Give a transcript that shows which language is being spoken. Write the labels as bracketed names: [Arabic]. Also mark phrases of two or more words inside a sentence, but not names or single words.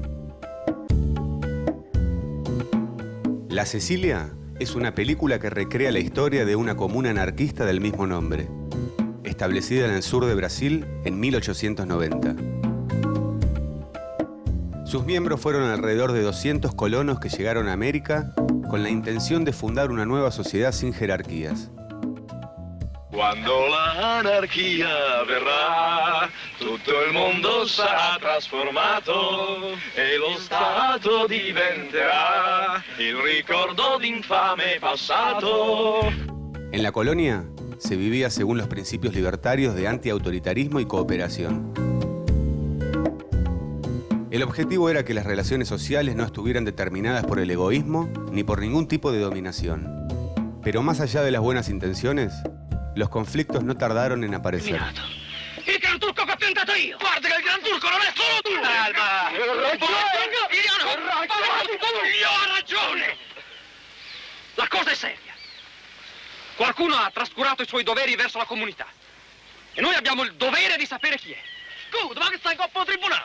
[Spanish] La Cecilia es una película que recrea la historia de una comuna anarquista del mismo nombre, establecida en el sur de Brasil en 1890. Sus miembros fueron alrededor de 200 colonos que llegaron a América con la intención de fundar una nueva sociedad sin jerarquías. [Italian] Quando l'anarchia verrà, tutto il mondo sarà trasformato e lo Stato diventerà il ricordo d'infame passato. [Spanish] En la colonia se vivía según los principios libertarios de antiautoritarismo y cooperación. El objetivo era que las relaciones sociales no estuvieran determinadas por el egoísmo ni por ningún tipo de dominación. Pero más allá de las buenas intenciones, los conflictos no tardaron en aparecer. [Italian] Il Gran Turco che ho piantato io! Guarda che il Gran Turco non è solo tu! Calma! Io ho ragione! La cosa è seria. Qualcuno ha trascurato i suoi doveri verso la comunità. E noi abbiamo il dovere di sapere chi è. Scusa, ma che sta in coppa al tribunale?